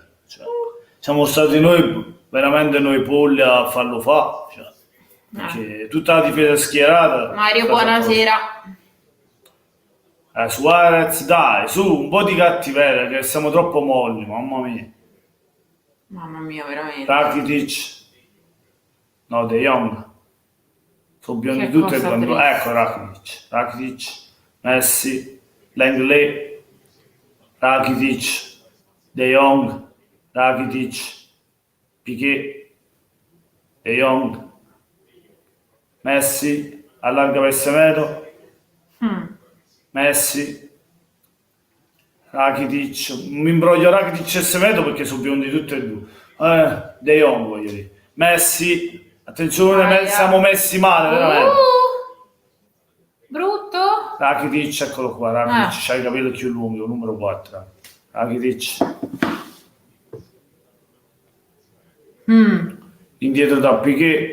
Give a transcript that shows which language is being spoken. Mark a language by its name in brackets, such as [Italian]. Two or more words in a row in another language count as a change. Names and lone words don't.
[Italian] Cioè, siamo stati noi, veramente noi polli a farlo fa. Cioè, perché tutta la difesa schierata. Mario, buonasera. Suarez, dai, su, un po' di cattiveria, che siamo troppo molli, mamma mia. Mamma mia, veramente. Rakitic, no, De Jong, sono biondi Che tutti e cosa quando... triste. Ecco Rakitic, Messi, Lenglet, Rakitic, De Jong, Rakitic, Piqué, De Jong, Messi, allarga per Semedo, Messi, Rakitic, mi imbroglio Rakitic e Semedo perché sono biondi tutti e due. De Jong voglio dire. Messi, attenzione, siamo messi male veramente. Brutto? Rakitic, eccolo qua, Rakitic, c'ha i capelli più lunghi, numero 4. Rakitic. Indietro da Piqué.